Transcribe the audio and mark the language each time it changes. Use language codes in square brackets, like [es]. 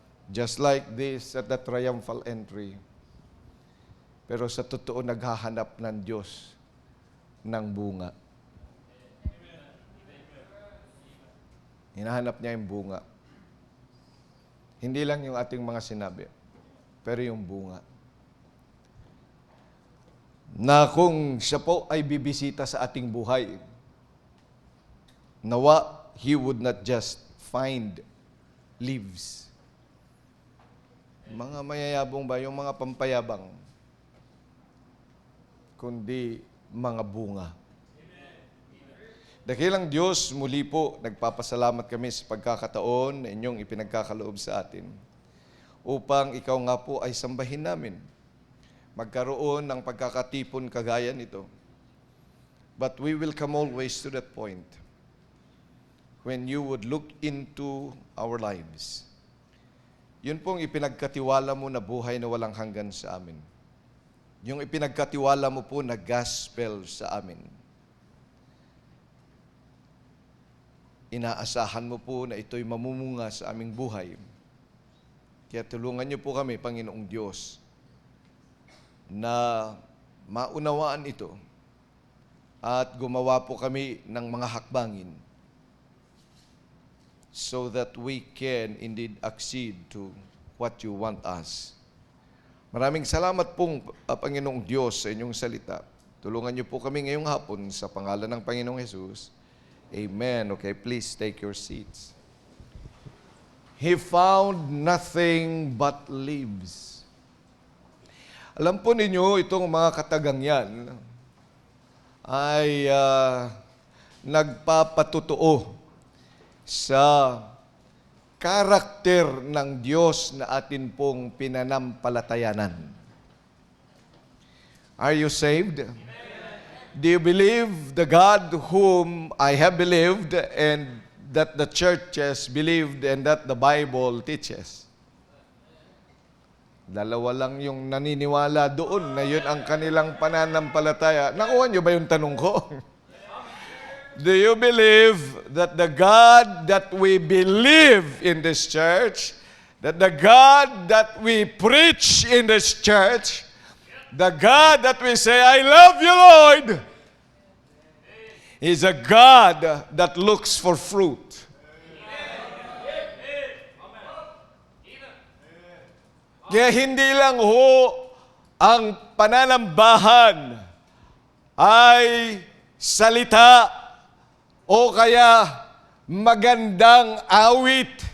[en] Just like this at the triumphal entry. [tl] Pero sa totoo, naghahanap ng Diyos ng bunga. Hinahanap niya yung bunga. Hindi lang yung ating mga sinabi, pero yung bunga. Na kung siya po ay bibisita sa ating buhay, nawa, [en] He would not just find leaves. [tl] Mga mayayabong ba, yung mga pampayabang, kundi mga bunga. Dakilang Diyos, muli po, nagpapasalamat kami sa pagkakataon na inyong ipinagkakaloob sa atin upang ikaw nga po ay sambahin namin. Magkaroon ng pagkakatipon kagaya nito. [en] But we will come always to that point when you would look into our lives. [tl] Yun pong ipinagkatiwala mo na buhay na walang hanggan sa amin. Yung ipinagkatiwala mo po na gospel sa amin. Inaasahan mo po na ito'y mamumunga sa aming buhay. Kaya tulungan niyo po kami, Panginoong Diyos, na maunawaan ito at gumawa po kami ng mga hakbangin [en] so that we can indeed accede to what you want us. [tl] Maraming salamat pong Panginoong Diyos sa inyong salita. Tulungan niyo po kami ngayong hapon sa pangalan ng Panginoong Jesus. Amen. [en] Okay, please take your seats. He found nothing but leaves. [tl] Alam po ninyo, itong mga katagang yan ay nagpapatutuo sa karakter ng Diyos na atin pong pinanampalatayanan. [en] Are you saved? Do you believe the God whom I have believed and that the churches believed and that the Bible teaches? [tl] Dalawa lang yung naniniwala doon na yun ang kanilang pananampalataya. Nakuha niyo ba yung tanong ko? [en] Do you believe that the God that we believe in this church, that the God that we preach in this church, the God that we say, I love you, Lord, is a God that looks for fruit. [tl] Kaya hindi lang ho ang pananambahan ay salita o kaya magandang awit.